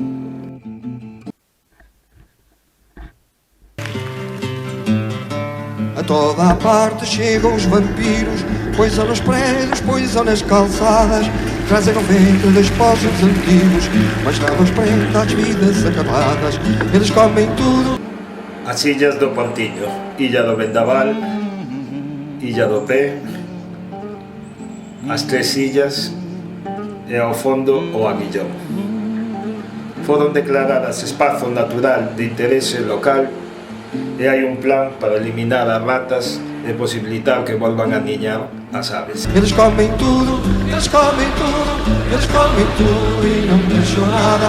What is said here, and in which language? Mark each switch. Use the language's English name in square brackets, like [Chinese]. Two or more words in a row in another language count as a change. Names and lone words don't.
[Portuguese] A toda a parte chegam os vampiros, poisam nos prédios, poisam nas calçadas, trazem o vento dos poços antigos, mas não os prende às vidas acabadas. Eles comem tudo. [Galician] As Illas do Portiño, Illa do Vendaval, Illa do Pé, as Tres Illas e ao fondo o Aguillón. Foron declaradas espazo natural de interese local e hai un plan para eliminar as ratas e posibilitar que volvan a niñar as aves. [Portuguese] Eles comem tudo, eles comem tudo, eles comem tudo e não deixam nada.